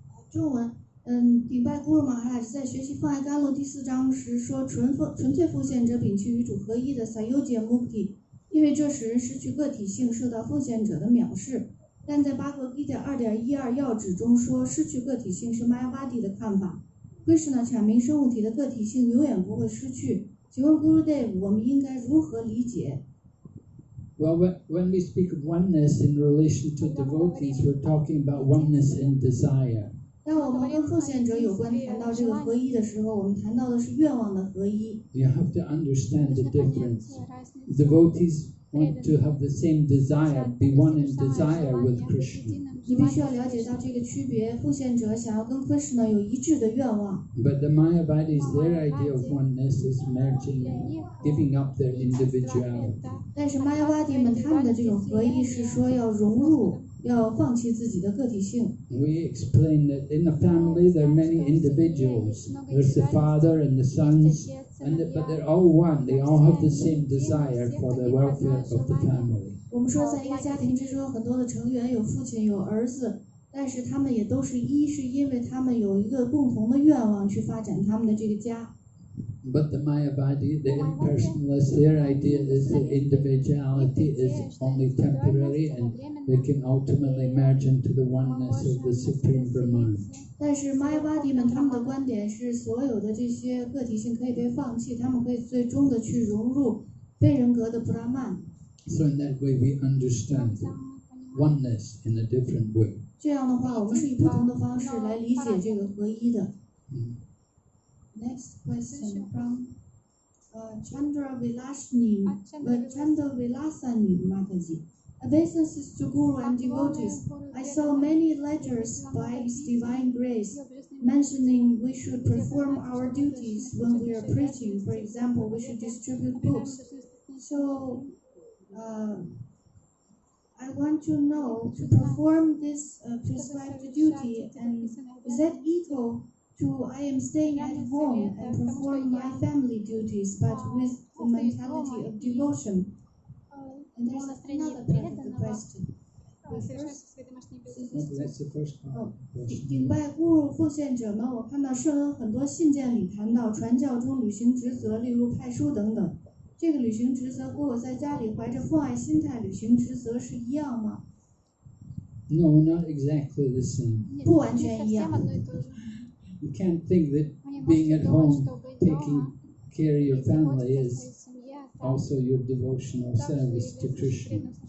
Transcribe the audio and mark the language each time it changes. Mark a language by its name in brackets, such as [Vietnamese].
[Chinese] 中文，顶拜古鲁玛哈拉在学习《放爱甘露》第4章时说，纯粹奉献者摒弃与主合一的 Sayodhya Mukti， 因为这使人失去个体性，受到奉献者的藐视。但在巴格 Gita 2.12要旨中说，失去个体性是 Mayavadi 的看法。 Krishna 阐明生物体的个体性永远不会失去。请问 Gurudev， 我们应该如何理解？ [English] Well, when we speak of oneness in relation to devotees, we're talking about oneness in desire. [Chinese] 当我们跟奉献者有关谈到这个合一的时候，我们谈到的是愿望的合一。 [English] You have to understand the difference. Devotees want to have the same desire, be one in desire with Krishna. [Chinese] 你必须要了解到这个区别，奉献者想要跟 Krishna 有一致的愿望。 [English] But the Mayavadis, their idea of oneness is merging, giving up their individuality. [Chinese] 但是 Mayavadi 们他们的这种合一是说要融入，要放弃自己的个体性。 [English] We explain that in a family there are many individuals. There's the father and the sons, but they're all one. They all have the same desire for the welfare of the family. [Chinese] 我们说，在一个家庭之中，有很多的成员，有父亲，有儿子，但是他们也都是一，是因为他们有一个共同的愿望去发展他们的这个家。 [English] But the Mayavadi, the impersonalists, their idea is that individuality is only temporary and they can ultimately merge into the oneness of the Supreme Brahman. [Chinese] 但是 Mayavadi 们他们的观点是，所有的这些个体性可以被放弃，他们可以最终的去融入非人格的布拉曼。 [English] So in that way we understand oneness in a different way. [Chinese] 这样的话，我们是以不同的方式来理解这个合一的。 [English] Next question from Chandra Vilasani Mataji. Obeisances to Guru and devotees. I saw many letters by His Divine Grace mentioning we should perform our duties when we are preaching. For example, we should distribute books. So, I want to know, to perform this prescribed duty, and is that equal to I am staying at home and perform my family duties, but with the mentality of devotion? And there's another part of the question. That's the first part. [Chinese] 顶拜咕噜奉献者们，我看到圣恩很多信件里谈到传教中履行职责，例如派书等等。这个履行职责和我在家里怀着奉爱心态履行职责是一样吗？ [English] No, not exactly the same. [Chinese] 不完全一样。 [English] You can't think that being at home, taking care of your family is also your devotional service to Krishna.